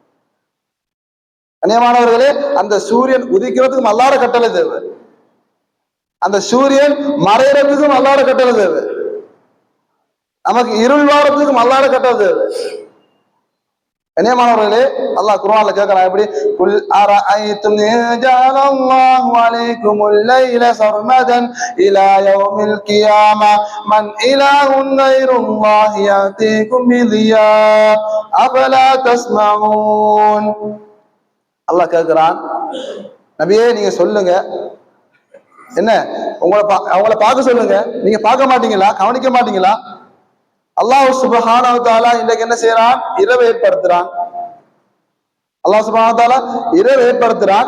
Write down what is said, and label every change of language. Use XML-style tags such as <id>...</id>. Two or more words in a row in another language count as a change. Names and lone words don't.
<ta>கண்ணியமானவர்களே, அந்த சூரியன் உதிக்கிறதுக்கும் அல்லாஹ்வோட கட்டளை தேவை, அந்த சூரியன் மறைறதுக்கும் அல்லாஹ்வோட கட்டளை தேவை, நமக்கு இருள் வாரத்துக்கும் அல்லாஹ்வோட கட்டளை தேவை. கண்ணியமானவர்களே, அல்லாஹ் குர்ஆன்ல கேட்கிறான், எப்படி</ta> <ar>قل أرأيتم جعل الله عليكم الليل سرمدا إلى يوم القيامة من إله غير الله يأتيكم بضياء أفلا تسمعون.</ar> <ta>அல்லாஹ் கேட்கிறான், நபியே நீங்க சொல்லுங்க, என்ன அவங்கள பார்க்க சொல்லுங்க, நீங்க பார்க்க மாட்டீங்களா, கவனிக்க மாட்டீங்களா?</ta> <ar>الله سبحانه وتعالى</ar> <ta>இன்றைக்கு என்ன செய்யறான்? இரவு ஏற்படுத்துறான்.</ta> <ar>الله سبحانه وتعالى</ar> <ta>இரவு ஏற்படுத்துறான்.</ta>